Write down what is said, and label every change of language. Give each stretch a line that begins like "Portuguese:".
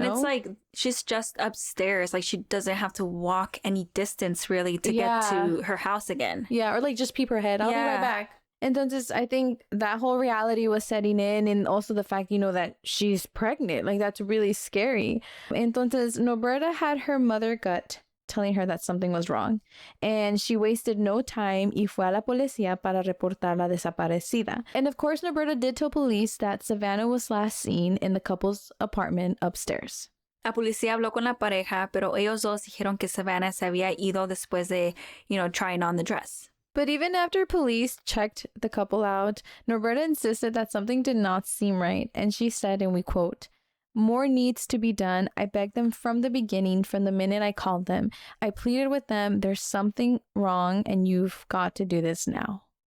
English: And it's like, she's just upstairs. Like, she doesn't have to walk any distance, really, to get to her house again. Yeah, or like just peep her head. I'll be right back. Entonces, I think that whole reality was setting in, and also the fact, you know, that she's pregnant. Like, that's really scary. Entonces, Norberta had her mother gut telling her that something was wrong. And she wasted no time
Spanish: y fue a la policía para reportarla desaparecida.
English: And of course, Norberta did tell police that Savanna was last seen in the couple's apartment upstairs.
Spanish: La policía habló con la pareja, pero ellos dos dijeron que Savanna se había ido después de,
English: you know, trying on the dress. But even after police checked the couple out, Norberta insisted that something did not seem right. And she said, and we quote, "More needs to be done. I begged them from the beginning, from the minute I called them. I pleaded with them, there's something wrong and you've got to do this now."